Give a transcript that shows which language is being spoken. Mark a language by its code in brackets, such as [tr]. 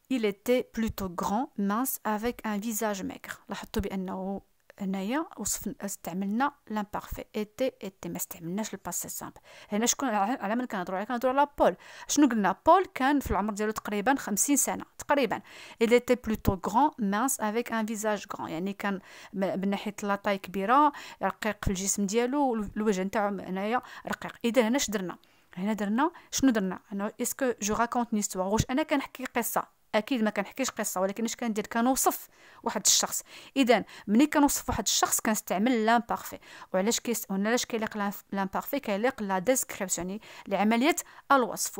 [fr] Il était plutôt grand, mince, avec un visage maigre. [ar] لاحظتوا بأنه هنايا استعملنا l'imparfait. était ما استعملناش الباسي سامبل. هنا شكون على من كنهضروا على بول. شنو قلنا؟ بول كان في العمر ديالو تقريبا 50 سنه تقريبا. [fr] il était plutôt grand, mince, avec un visage grand. [ar] يعني كان من ناحيه لاطاي كبيره، رقيق في الجسم ديالو، الوجه نتاعو هنايا رقيق. اذا هنا درنا؟ هنا درنا شنو درنا؟ [fr] انا اسكو جو راكونت نيستوار، [ar] واش انا كنحكي قصه؟ اكيد ما كنحكيش قصه، ولكن اش كندير؟ كنوصف واحد الشخص. اذا ملي كنوصف واحد الشخص كنستعمل لامبارفي. وعلاش علاش كيليق لامبارفي؟ كيليق لا ديسكريبسيون لعمليه الوصف.